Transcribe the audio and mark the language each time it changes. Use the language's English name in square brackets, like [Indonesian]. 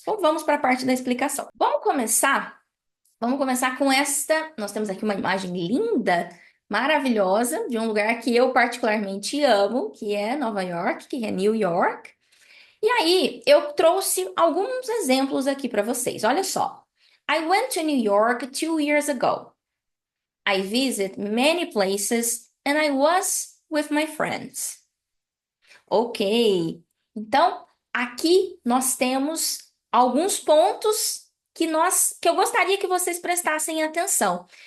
[Portuguese] Então, vamos para a parte da explicação. Vamos começar. Vamos começar com esta. Nós temos aqui uma imagem linda, maravilhosa, de um lugar que eu particularmente amo, que é Nova York, que é New York. E aí, eu trouxe alguns exemplos aqui para vocês. Olha só. [English] I went to New York 2 years ago. I visited many places and I was with my friends. Ok. [Portuguese] Então, aqui nós temos alguns pontos que eu gostaria que vocês prestassem atenção.